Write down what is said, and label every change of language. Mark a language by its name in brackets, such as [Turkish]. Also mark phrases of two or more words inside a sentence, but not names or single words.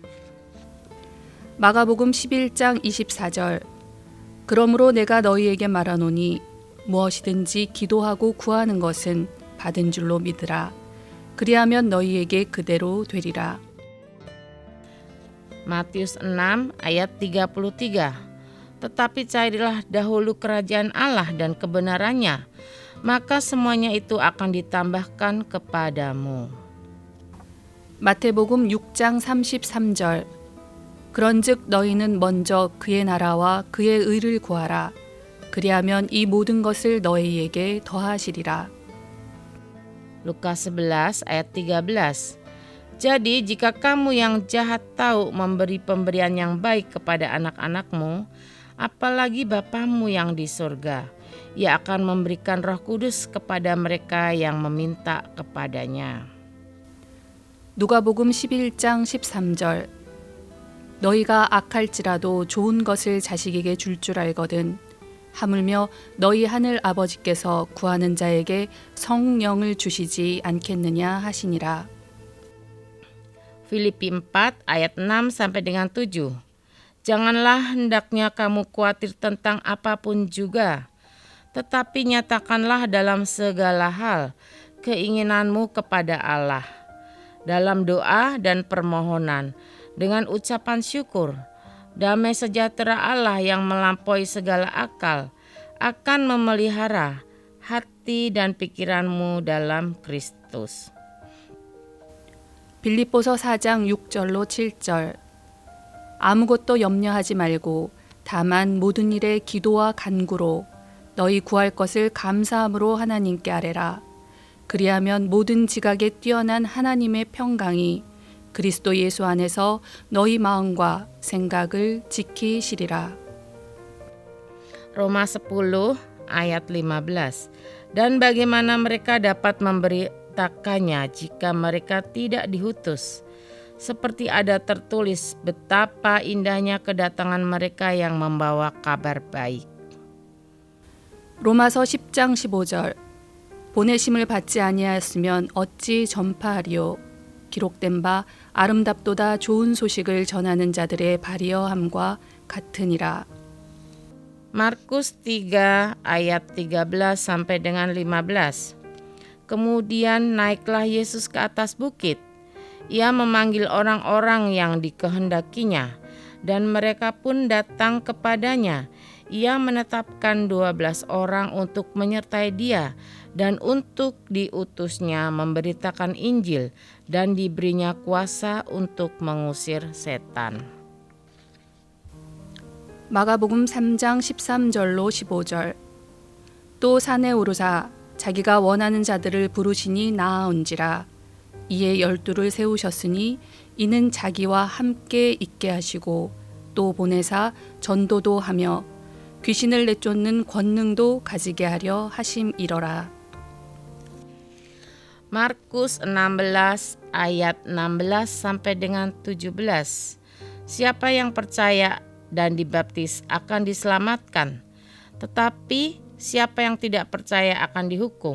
[Korean] 마가복음 11장 24절. 그러므로 내가 너희에게 말하노니 무엇이든지 기도하고 구하는 것은 받은 줄로 믿으라. 그리하면 너희에게 그대로 되리라. [Indonesian] Matius 6 ayat 33. Tetapi carilah dahulu kerajaan Allah dan kebenarannya, maka semuanya itu akan ditambahkan kepadamu. [Korean] 마태복음 6장 33절. 그런즉 너희는 먼저 그의 나라와 그의 의를 구하라. 그리하면 이 모든 것을 너희에게 더하시리라. [Indonesian] Lukas 11 ayat 13. Jadi jika kamu yang jahat tahu memberi pemberian yang baik kepada anak-anakmu, apalagi Bapamu yang di surga, Ia akan memberikan Roh Kudus kepada mereka yang meminta kepadanya. [Korean] 누가복음 11장 13절. 너희가 악할지라도 좋은 것을 자식에게 줄 알거든. 하물며 너희 하늘 아버지께서 구하는 자에게 성령을 주시지 않겠느냐 하시니라. [Indonesian] Filipi 4 ayat 6 sampai dengan 7. Janganlah hendaknya kamu khawatir tentang apapun juga, tetapi nyatakanlah dalam segala hal keinginanmu kepada Allah, dalam doa dan permohonan, dengan ucapan syukur. Damai sejahtera Allah yang melampaui segala akal akan memelihara hati dan pikiranmu dalam Kristus. [Korean] 빌립보서 4장 6절로 7절. 아무것도 염려하지 말고 다만 모든 일에 기도와 간구로 너희 구할 것을 감사함으로 하나님께 아뢰라. 그리하면 모든 지각에 뛰어난 하나님의 평강이 그리스도 예수 안에서 너희 마음과 생각을 지키시리라. [Indonesian] Roma 10 ayat 15. Dan bagaimana mereka dapat memberitakannya jika mereka tidak diutus? Seperti ada tertulis betapa indahnya kedatangan mereka yang membawa kabar baik. [Korean] 로마서 10장 15절. 보내심을 받지 아니하였으면 어찌 전파하리요. 기록된 바 아름답도다 좋은 소식을 전하는 자들의 발이어함과 같으니라. [Indonesian] Markus 3 ayat 13 sampai dengan 15. Kemudian naiklah Yesus ke atas bukit. Ia memanggil orang-orang yang dikehendakinya, dan mereka pun datang kepadanya. Ia menetapkan 12 orang untuk menyertai dia dan untuk diutusnya memberitakan Injil dan diberinya kuasa untuk mengusir setan. [Korean] 마가복음 3장 13절로 15절. 또 산에 오르사 자기가 원하는 자들을 부르시니 나아온지라. 이에 12를 세우셨으니 이는 자기와 함께 있게 하시고 또 보내사 전도도 하며 귀신을 내쫓는 권능도 가지게 하려 하심이러라. [Indonesian] Markus 16 ayat 16 sampai dengan 17. Siapa yang percaya dan dibaptis akan diselamatkan, tetapi siapa yang tidak percaya akan dihukum.